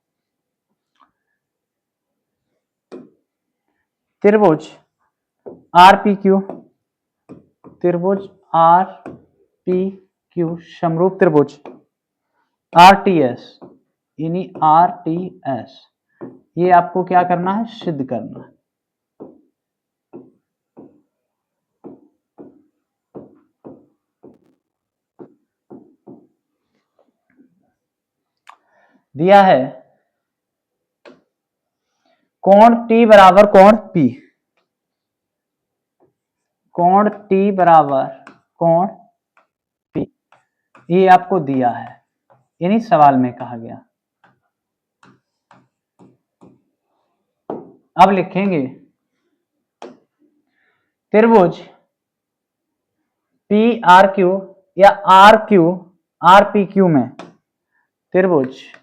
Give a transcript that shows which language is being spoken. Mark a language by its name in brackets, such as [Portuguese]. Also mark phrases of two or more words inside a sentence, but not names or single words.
[Hindi] त्रिभुज RPQ, त्रिभुज RPQ समरूप त्रिभुज RTS, यानी RTS, ये आपको क्या करना है सिद्ध करना है। दिया है कोण T बराबर कोण P, कोण T बराबर कोण P, ये आपको दिया है, यानी सवाल में कहा गया। अब लिखेंगे त्रिभुज PRQ या RPQ में, त्रिभुज